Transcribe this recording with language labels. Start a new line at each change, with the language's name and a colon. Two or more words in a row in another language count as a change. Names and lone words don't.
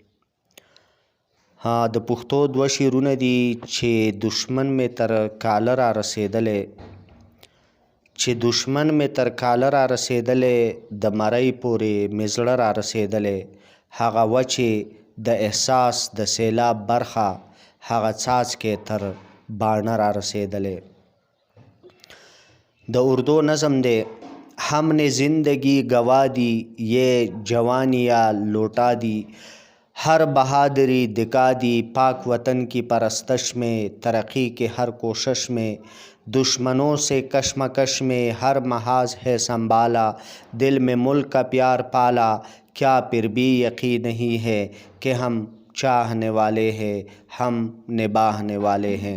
Pashto: د پښتو دوه شعرونه دي چې دشمن مې تر کاله را رسېدلی، چې دشمن مې تر کاله را رسېدلی، د مرۍ پورې مې زړه را رسېدلی. هغه وچې د احساس د سیلاب برخه، هغه څاڅکی تر باڼه را رسېدلی. د اردو نظم دی.
Urdu: ہم نے زندگی گوا دی، یہ جوانی یا لوٹا دی، ہر بہادری دکھا دی، پاک وطن کی پرستش میں، ترقی کے ہر کوشش میں، دشمنوں سے کشمکش میں ہر محاذ ہے سنبھالا، دل میں ملک کا پیار پالا، کیا پھر بھی یقین نہیں ہے کہ ہم چاہنے والے ہیں، ہم نبھانے والے ہیں.